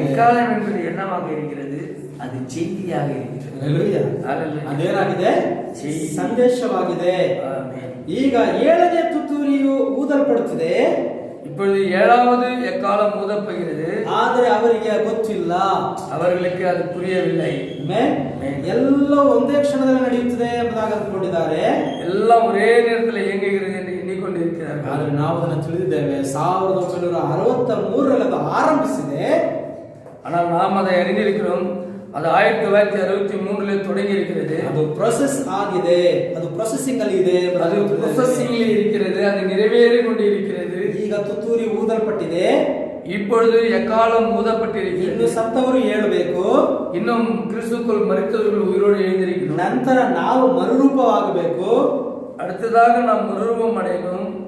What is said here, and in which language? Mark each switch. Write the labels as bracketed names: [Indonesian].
[Tamil] எக்காலம் என்பது என்னவாக இருக்கிறது, அது செய்தியாக இருக்கிறது. [Kannada] ಅದೇನಾಗಿದೆ, ಸಂದೇಶವಾಗಿದೆ. ಈಗ 7ನೇ ತುತ್ತೂರಿಯು ಊದಲ್ಪಡುತ್ತಿದೆ. [Tamil] இப்பொழுது 7வது எக்காலம் ஊதப்படுகிறது. [Kannada] ಆದರೆ ಅವರಿಗೆ ಗೊತ್ತಿಲ್ಲ, [Tamil] அவர்களுக்கு அது புரியவில்லை. [Kannada] ಎಲ್ಲ ಒಂದೇ ಕ್ಷಣದಲ್ಲಿ ನಡೆಯುತ್ತದೆ ಎಂಬುದಾಗಿ ಅಂದುಕೊಂಡಿದ್ದಾರೆ. [Tamil] எல்லாம் ஒரே நேரத்தில் இயங்குகிறது என்று எண்ணிக்கொண்டிருக்கிறார்கள். [Kannada] ಆದರೆ ನಾವು ಅದನ್ನು ತಿಳಿದಿದ್ದೇವೆ, 1963ರಲ್ಲಿ ಅದು ಆರಂಭಿಸಿದೆ. [Tamil] ஆனால் நாம் அதை அறிந்திருக்கிறோம், அது 1963 தொடங்கி இருக்கிறது. [Kannada] ಅದು ಪ್ರೊಸೆಸ್ ಆಗಿದೆ, ಅದು ಪ್ರೊಸೆಸಿಂಗ್ ಅಲ್ಲಿ ಇದೆ, ಅದು ಪ್ರೊಸೆಸಿಂಗ್ [Tamil] இருக்கிறது, அது நிறைவேறி கொண்டிருக்கிறது. [Kannada] ಈಗ ತುತ್ತೂರಿ ಊದಲ್ಪಟ್ಟಿದೆ, [Tamil] இப்பொழுது எக்காலம் ஊதப்பட்டிருக்கிறது. [Kannada] ಇನ್ನು ಸತ್ತವರು ಏಳಬೇಕು, [Tamil] இன்னும் கிறிஸ்துக்குள் மரித்தவர்கள் உயிரோடு எழுந்திருக்கிறோம். [Kannada] ನಂತರ ನಾವು ಮರುರೂಪವಾಗಬೇಕು, [Tamil] அடுத்ததாக நாம் மறுரூபம் அடையணும்,